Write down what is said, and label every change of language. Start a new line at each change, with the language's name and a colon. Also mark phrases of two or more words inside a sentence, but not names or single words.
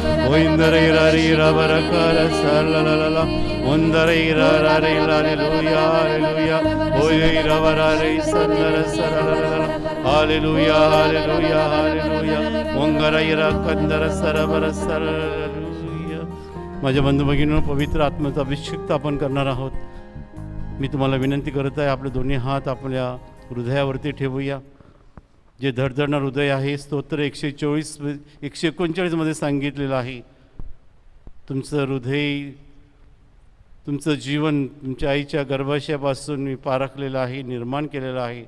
Marathi: Oindara ira ira barakara salalala. Ondara ira ira hallelujah hallelujah. Oira barare sandara salalala. Hallelujah hallelujah hallelujah. Ongara ira kandara sarabara salalala. माझ्या बंधू भगिनींनो, पवित्र आत्म्याचा अभिषेक आपण करणार आहोत. मी तुम्हाला विनंती करत आहे, आपले दोन्ही हात आपल्या हृदयावरती ठेवूया. जे धडधडणार हृदय आहे, स्तोत्र 139 मध्ये सांगितलेलं आहे, तुमचं हृदय, तुमचं जीवन तुमच्या आईच्या गर्भाशयापासून मी पारखलेलं आहे, निर्माण केलेलं आहे.